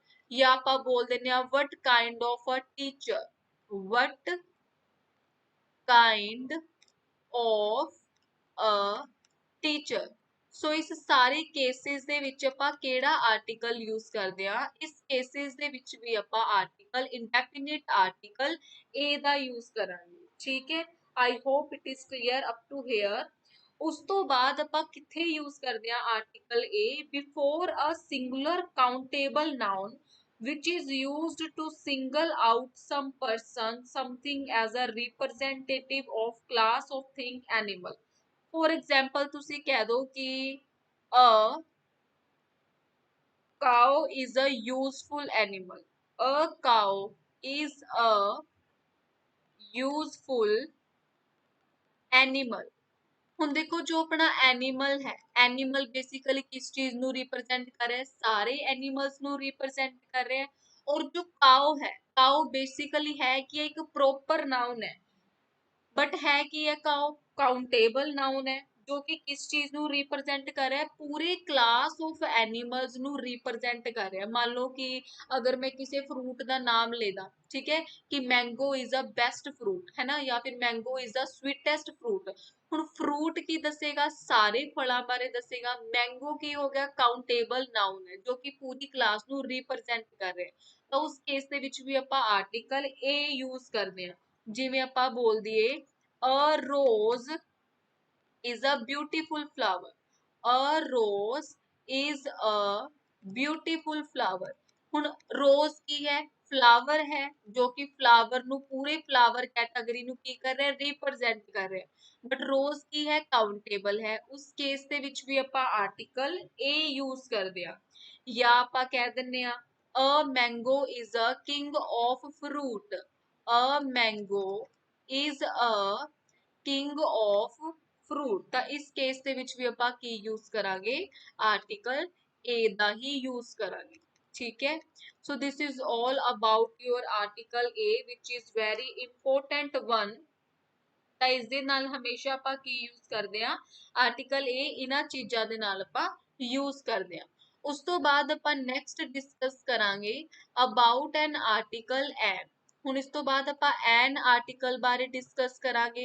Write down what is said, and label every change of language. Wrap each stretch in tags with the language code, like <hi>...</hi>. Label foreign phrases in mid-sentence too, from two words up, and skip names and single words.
<pa>ਜਾਂ ਆਪਾਂ ਬੋਲ ਦਿੰਦੇ ਆ</pa> <en>what kind of a teacher, what kind of a teacher.</en> <pa>ਸੋ ਇਸ ਸਾਰੇ ਕੇਸਿਸ ਦੇ ਵਿੱਚ ਆਪਾਂ ਕਿਹੜਾ</pa> <en>article use</en> <pa>ਕਰਦੇ ਆ, ਇਸ ਕੇਸਿਸ ਦੇ ਵਿੱਚ ਵੀ ਆਪਾਂ</pa> <en>article indefinite article A</en> <pa>ਦਾ ਯੂਜ਼ ਕਰਾਂਗੇ, ਠੀਕ ਹੈ।</pa> <en>I hope it is clear up to here।</en> <pa>ਉਸ ਤੋਂ ਬਾਅਦ ਆਪਾਂ ਕਿੱਥੇ ਯੂਜ਼ ਕਰਦੇ ਆ</pa> <en>article A, before a singular countable noun which is used to single out some person, something as a representative of class of thing animal. For example,</en> <pa>ਤੁਸੀਂ ਕਹਿ ਦੋ</pa> <en>कि a cow is a useful animal. A cow is a useful animal.</en> <pa>ਹੁਣ ਦੇਖੋ ਜੋ ਆਪਣਾ ਐਨੀਮਲ ਹੈ,</pa> <en>animal basically</en> <pa>ਕਿਸ ਚੀਜ਼ ਨੂੰ ਰਿਪਰੈਜ਼ੈਂਟ ਕਰ ਰਿਹਾ ਹੈ, ਸਾਰੇ ਐਨੀਮल्स ਨੂੰ ਰਿਪਰੈਜ਼ੈਂਟ ਕਰ ਰਿਹਾ ਹੈ। ਔਰ ਜੋ ਕਾਓ ਹੈ, ਕਾਓ ਬੇਸਿਕਲੀ ਹੈ ਕਿ ਇੱਕ ਪ੍ਰੋਪਰ ਨਾउन ਹੈ,</pa> <hi>बट है कि यह</hi> <en>countable noun</en> <hi>है जो कि किस चीज ਨੂੰ रिप्रेजेंट कर रहा है, पूरे</hi> <en>class of animals</en> <hi>ਨੂੰ रिप्रेजेंट कर रहा है। मान लो कि अगर मैं किसी फ्रूट का नाम लेदा, ठीक है, कि</hi> <en>mango is a best fruit</en> <hi>है ना, या फिर</hi> <en>mango is a sweetest fruit.</en> <pa>ਹੁਣ ਫਰੂਟ ਕੀ ਦੱਸੇਗਾ, ਸਾਰੇ ਫਲਾਂ ਬਾਰੇ ਦੱਸੇਗਾ। ਮੈਂਗੋ ਕੀ ਹੋ ਗਿਆ,</pa> <en>countable noun</en> <pa>ਹੈ ਜੋ ਕਿ ਪੂਰੀ ਕਲਾਸ ਨੂੰ ਰਿਪਰੈਜ਼ੈਂਟ ਕਰ ਰਿਹਾ ਹੈ। ਤਾਂ ਉਸ ਕੇਸ ਦੇ ਵਿੱਚ ਵੀ ਆਪਾਂ</pa> <en>article a</en> <pa>ਯੂਜ਼ ਕਰਦੇ ਹਾਂ। ਜਿਵੇਂ ਆਪਾਂ ਬੋਲ ਦਈਏ</pa> <en>a rose is a beautiful flower, a rose is a beautiful flower।</en> <pa>ਹੁਣ rose ਕੀ ਹੈ, flower ਹੈ ਜੋ ਕਿ flower ਨੂੰ, ਪੂਰੇ</pa> <en>flower category</en> <pa>ਨੂੰ ਕੀ ਕਰ ਰਿਹਾ, represent ਕਰ ਰਿਹਾ। बट rose ਕੀ ਹੈ, countable ਹੈ। ਉਸ ਕੇਸ ਦੇ ਵਿੱਚ ਵੀ ਆਪਾਂ</pa> <en>article a</en> <pa>use ਕਰਦੇ ਆ। ਜਾਂ ਆਪਾਂ ਕਹਿ ਦਿੰਨੇ ਆ</pa> <en>a mango is a king of fruit, a mango is a king of fruit।</en> <pa>ਤਾਂ ਇਸ ਕੇਸ ਦੇ ਵਿੱਚ ਵੀ ਆਪਾਂ ਕੀ ਯੂਜ਼ ਕਰਾਂਗੇ,</pa> <en>article a</en> <pa>ਦਾ ਹੀ ਯੂਜ਼ ਕਰਾਂਗੇ। ਠੀਕ ਹੈ,</pa> <en>so this is all about your article a which is very important one।</en> <pa>ਤਾਂ ਇਸ ਦੇ ਨਾਲ ਹਮੇਸ਼ਾ ਆਪਾਂ ਕੀ ਯੂਜ਼ ਕਰਦੇ ਆ,</pa> <en>article a</en> <pa>ਇਹਨਾਂ ਚੀਜ਼ਾਂ ਦੇ ਨਾਲ ਆਪਾਂ ਯੂਜ਼ ਕਰਦੇ ਆ। ਉਸ ਤੋਂ ਬਾਅਦ ਆਪਾਂ</pa> <en>next discuss ਕਰਾਂਗੇ about an article an.</en> <pa>ਹੁਣ ਇਸ ਤੋਂ ਬਾਅਦ ਆਪਾਂ</pa> <en>an article</en> <pa>ਬਾਰੇ ਡਿਸਕਸ ਕਰਾਂਗੇ।</pa>